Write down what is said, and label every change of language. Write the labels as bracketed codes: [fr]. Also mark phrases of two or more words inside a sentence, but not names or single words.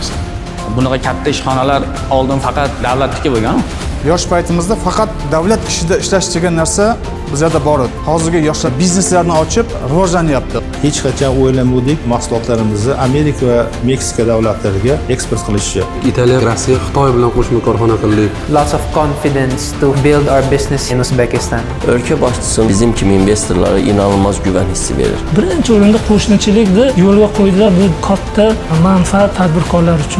[uz] Bunaqa katta ishxonalar oldin faqat davlatniki bo'lgan. Yosh paytimizda faqat davlat ishida ishlash degan narsa bizda bor edi. Hozirgi yoshlar bizneslarni ochib rivojlanyapti. Hech qachon o'ylamadik mahsulotlarimizni Amerika va Meksika davlatlariga eksport qilishni. Italiya, Rossiya, Xitoy bilan qo'shma korxona qildik. [en] Lots of confidence to build our business in Uzbekistan. [uz] O'lka boshchisi [az] bizim kimi investorlarga inanılmaz güven hissi verir. [uz] Birinchi o'rinda qo'shnichilikni yo'lga qo'ydilar. Bu katta manfaat tadbirkorlar uchun.